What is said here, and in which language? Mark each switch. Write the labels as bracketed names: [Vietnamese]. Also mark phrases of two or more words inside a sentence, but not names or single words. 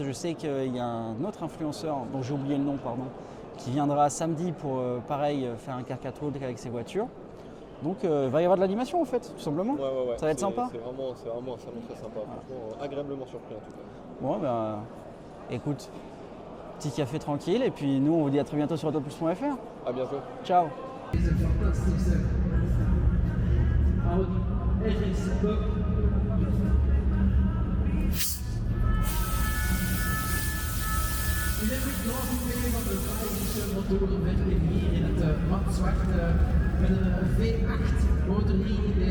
[French] Je sais qu'il y a un autre influenceur, dont j'ai oublié le nom, qui viendra samedi pour pareil faire un car catwalk avec ses voitures. Donc il va y avoir de l'animation en fait, tout simplement. Ouais. Ça va être sympa. C'est vraiment un salon très sympa, franchement, agréablement surpris en tout cas. Bon écoute, petit café tranquille et puis nous on vous dit à très bientôt sur autoplus.fr. À bientôt. Ciao. [Dutch] In dit grote van de Belgische motoren werd hier in het Matswart met een V8 motor hier in deze